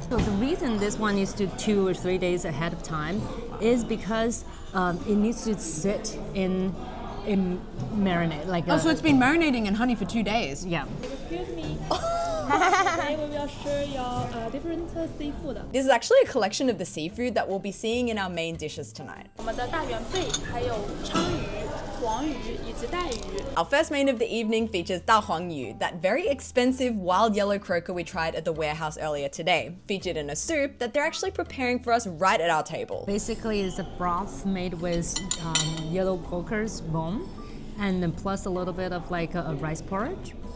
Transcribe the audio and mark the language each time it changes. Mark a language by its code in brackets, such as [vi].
[en] So the reason this one is to 2 or 3 days ahead of time is because it needs to sit in marinade. Like so it's been marinating in honey for 2 days. Yeah. Excuse me. Today we will share your different seafood. This is actually a collection of the seafood that we'll be seeing in our main dishes tonight. [zh] 我们的大圆贝，还有鲳鱼、黄鱼以及带鱼。 [en] Our first main of the evening features da huang yu, that very expensive wild yellow croaker we tried at the warehouse earlier today, featured in a soup that they're actually preparing for us right at our table. Basically, it's a broth made with yellow croaker's bone, and then plus a little bit of like a rice porridge.